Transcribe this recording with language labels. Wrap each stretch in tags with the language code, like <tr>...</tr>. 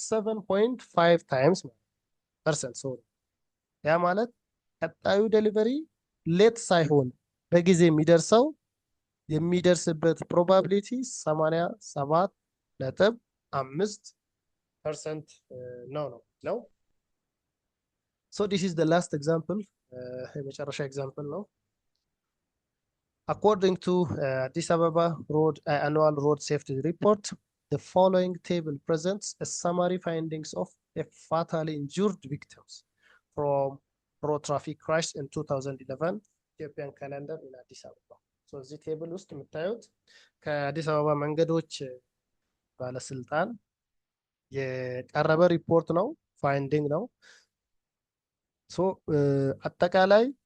<am>87.5 ታይምስ ፐርሰንት ሶሪ ያ ማለት ቀጣዩ ዴሊቨሪ ሌት ሳይሆን በጊዜ የሚደርስበት ፕሮባቢሊቲ 87.5% ነው።</am> <en>So this is the last example.</en> <am>የመጨረሻ example ነው።</am> <en>According to Addis Ababa annual road safety report, the following table presents a summary findings of a fatally injured victims from road traffic crash in 2011 Ethiopian calendar in Addis Ababa.</en> <am>So this table ውስጥ የምታዩት ከአዲስ አበባ መንገዶች ባለስልጣን የቀረበ ሪፖርት ነው፣ ፋይንዲንግ ነው። ሶ አጠቃላይ</am>